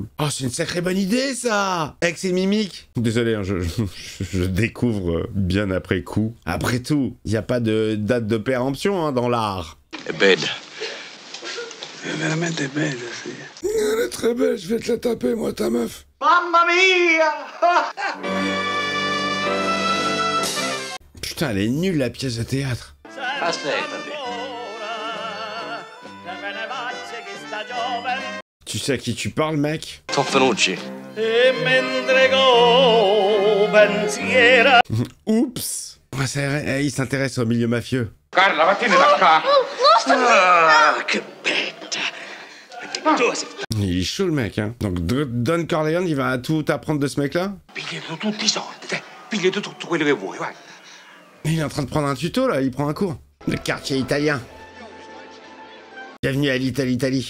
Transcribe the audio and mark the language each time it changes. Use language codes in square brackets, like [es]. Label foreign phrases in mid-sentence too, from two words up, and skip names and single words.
[fr] Oh, c'est une sacrée bonne idée, ça. Avec ses mimiques. Désolé, hein, je découvre bien après coup. Après tout, il n'y a pas de date de péremption hein, dans l'art. Belle. [it] Veramente belle, aussi. [fr] Elle est très belle, je vais te la taper, moi, ta meuf. [it] Mamma mia! [fr] Putain, elle est nulle, la pièce de théâtre. Tu sais à qui tu parles, mec? Toffanucci. Oups. Il s'intéresse au milieu mafieux. [it] Carla, vattene da qua! [fr] Ah, che bête! Il est chaud le mec, hein. Donc Don Corleone, il va tout apprendre de ce mec-là. Il est en train de prendre un tuto là, il prend un cours. Le quartier italien. Bienvenue à l'Italie.